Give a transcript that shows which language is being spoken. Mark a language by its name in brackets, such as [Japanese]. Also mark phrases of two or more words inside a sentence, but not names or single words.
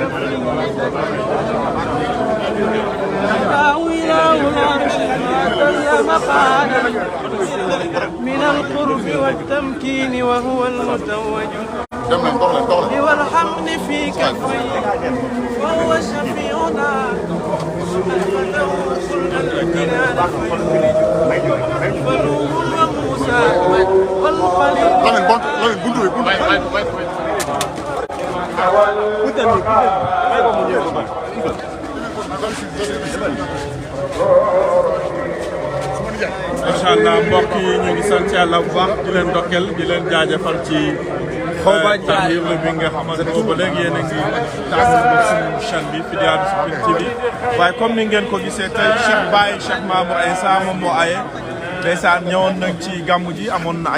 [Arabic] تاويله العرش ما مقالا من القرب والتمكين وهو المتوج والحمد في كفيه وهو شفيعنا فنوح وموسى والخليل ما شاء الله [Wolof] mbokk yi ñu ngi sant yàlla bu baax di leen ndokkeel di leen jaajëfal ci taxaw bi nga xamante ne ba léegi yéen a ngi tàmbali suñu chaîne bi Fidiane TV waaye comme ni ngeen ko gisee tey Cheikh Baye Cheikh Mamour Insa moom moo aye ndeysaan ñëwoon nañ ci gàmmu ji amoon na